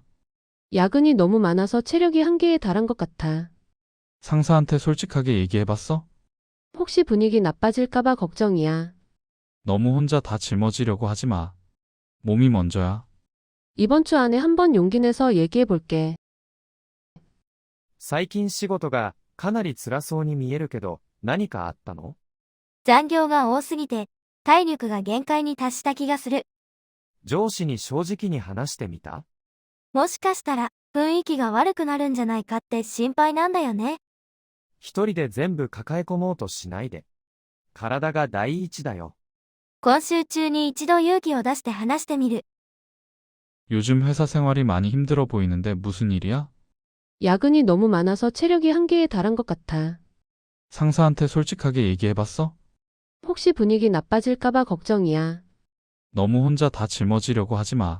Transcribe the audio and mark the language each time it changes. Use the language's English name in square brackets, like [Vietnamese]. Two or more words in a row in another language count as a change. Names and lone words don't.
[Korean] 야근이 너무 많아서 체력이 한계에 달한 것 같아. 상사한테 솔직하게 얘기해봤어? 혹시 분위기 나빠질까봐 걱정이야. 너무 혼자 다 짊어지려고 하지 마. 몸이 먼저야. 이번 주 안에 한번 용기 내서 얘기해볼게. [Japanese] 最近仕事がかなり辛そうに見えるけど、何かあったの？残業が多すぎて、体力が限界に達した気がする。上司に正直に話してみた？もしかしたら、雰囲気が悪くなるんじゃないかって心配なんだよね。一人で全部抱え込もうとしないで。体が第一だよ。今週中に一度勇気を出して話してみる。 [Korean] 요즘 회사 생활이 많이 힘들어 보이는데 무슨 일이야? 야근이 너무 많아서 체력이 한계에 달한 것 같아. 상사한테 솔직하게 얘기해봤어? 혹시 분위기 나빠질까봐 걱정이야. 너무 혼자 다 짊어지려고 하지 마.